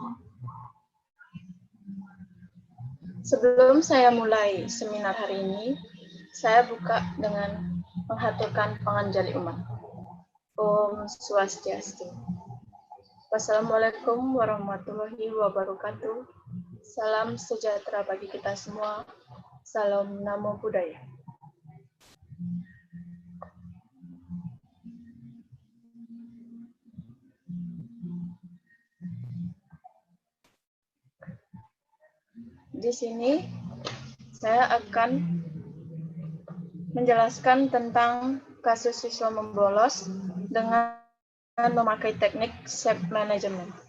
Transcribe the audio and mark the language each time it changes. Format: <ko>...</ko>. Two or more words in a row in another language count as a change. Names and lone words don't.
<id>Sebelum saya mulai seminar hari ini, saya buka dengan menghaturkan panganjali umat.</id> <sa>Om Swastiastu.</sa> <ar>والسلام عليكم ورحمة الله وبركاته.</ar> <id>Salam sejahtera bagi kita semua.</id> <pi>Salam Namo Buddhaya.</pi> <id>Di sini saya akan menjelaskan tentang kasus siswa membolos dengan memakai teknik</id> <en>self management.</en>